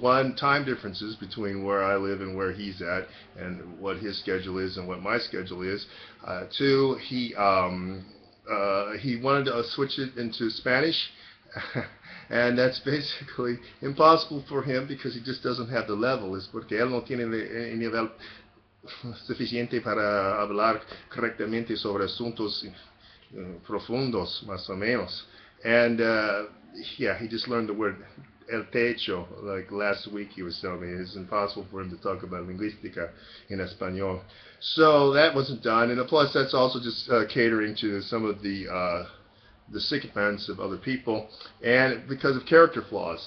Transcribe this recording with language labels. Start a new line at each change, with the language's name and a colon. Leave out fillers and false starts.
English: One, time differences between where I live and where he's at, and what his schedule is and what my schedule is. Two, he wanted to switch it into Spanish, and that's basically impossible for him because he just doesn't have the level.
Spanish: Es porque él no tiene el nivel suficiente para hablar correctamente sobre asuntos profundos, más o menos.
English: And yeah, he just learned the word el techo, like last week he was telling me. It's impossible for him to talk about lingüística in Espanol. So that wasn't done, and plus that's also just catering to some of the sycophants of other people, and because of character flaws.